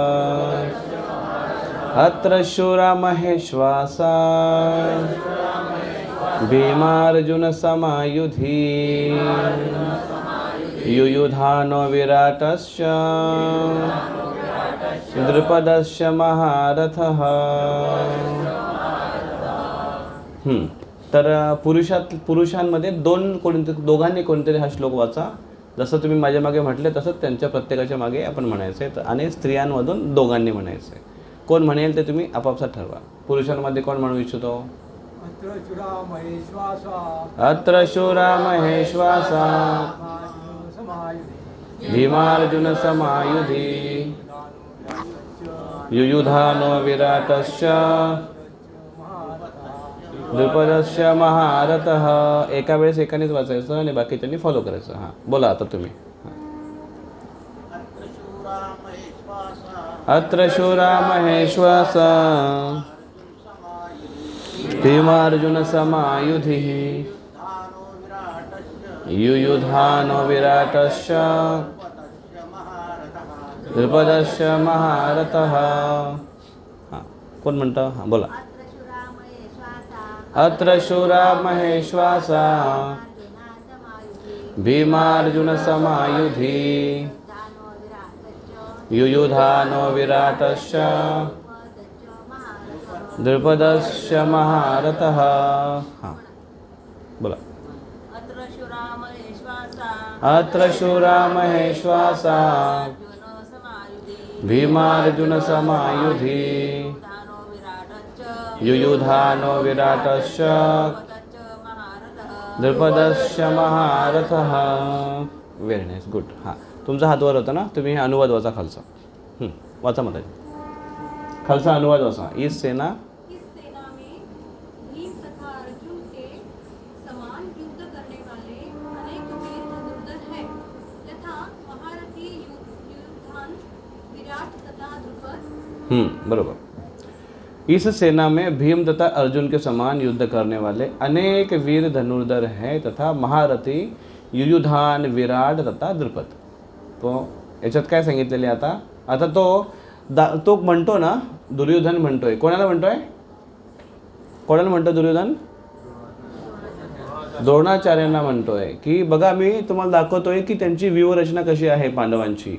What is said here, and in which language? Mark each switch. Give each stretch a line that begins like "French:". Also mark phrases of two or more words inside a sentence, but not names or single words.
Sanskrit: अत्र शूरा महेश्वासा भीमार्जुन समायुधी युयुधानो विराटश्च द्रुपदश्च महारथः.
Marathi: तर पुरुषांमध्ये दोघांनी कोणतरी हा श्लोक वाचा. जसं तुम्ही माझ्या मागे म्हटले तसंच त्यांच्या प्रत्येकाच्या मागे आपण म्हणायचं आहे. आणि स्त्रियांमधून दोघांनी म्हणायचं आहे. कोण म्हणेल ते तुम्ही आपापसात ठरवा. पुरुषांमध्ये कोण म्हणू इच्छितो?
Sanskrit: अत्र शूरा महेश्वासा भीमार्जुन समायुधी युयुधानो विराटश्च द्रुपदस्य महारथः.
Marathi: एका वेळेस एकानेच वाचायचं आणि बाकीच्यांनी फॉलो करायचं. हां बोला आता तुम्ही.
Sanskrit: अत्र शूरा महेश्वासा भीमार्जुन समायुधिः युयुधानो विराटश्च द्रुपदस्य महारथः.
Marathi: हां कोण म्हणतं? हां बोला.
Sanskrit: अत्र शूरा महेश्वासा भीमार्जुन समायुधी युयुधानो विराटश्च द्रुपदस्य महारथः.
Marathi: हां बोला.
Sanskrit: अत्र शूरा महेश्वासा भीमार्जुन समायुधी युयुधानो विराटश्च द्रुपदस्य महारथः.
English: Very nice, good.
Marathi: हां तुमचा हात वर होता ना, तुम्ही अनुवाद वाचा खालचा. वाचा मग खालचा अनुवाद वाचा.
Hindi: इस सेना में भीम तथा अर्जुन के समान युद्ध करने वाले अनेक वीर धनुर्धर हैं तथा महारथी युयुधान विराट तथा द्रुपद.
Marathi: बरोबर.
Hindi: इस सेना में भीम तथा अर्जुन के समान युद्ध करने वाले अनेक वीर धनुर्धर हैं तथा महारथी युयुधान विराट तथा द्रुपद.
Marathi: तो याच्यात काय सांगितलेले आता तो म्हणतो ना, दुर्योधन म्हणतोय. कोणाला म्हणतोय? कोणाला म्हणतो दुर्योधन? द्रोणाचार्यांना म्हणतोय की बघा मी तुम्हाला दाखवतोय की त्यांची व्यूहरचना कशी आहे पांडवांची.